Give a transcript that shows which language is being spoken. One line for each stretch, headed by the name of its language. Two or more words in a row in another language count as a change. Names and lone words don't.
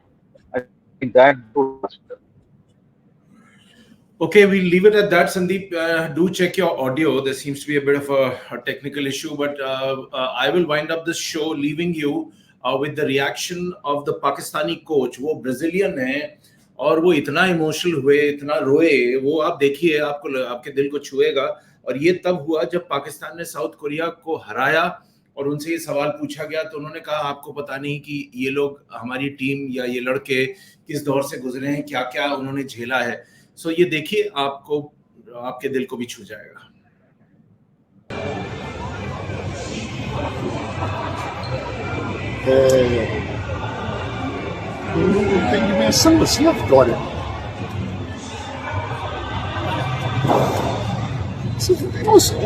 English: I think that would be much better. Okay, we'll leave it at that, Sandeep. Do check your audio. There seems to be a bit of a technical issue, but I will wind up this show leaving you with the reaction of the Pakistani coach.
Hindi: वो Brazilian है और वो इतना इमोशनल हुए, इतना रोए, वो आप देखिए, आपके दिल को छुएगा. और ये तब हुआ जब पाकिस्तान ने साउथ कोरिया को हराया और उनसे ये सवाल पूछा गया, तो उन्होंने कहा आपको पता नहीं कि ये लोग, हमारी टीम या ये लड़के किस दौर से गुजरे हैं, क्या क्या उन्होंने झेला है. सो ये देखिए, आपको, आपके दिल को भी छू जाएगा.
Portuguese: Tem dimensão assim a vitória. Vocês não têm noção.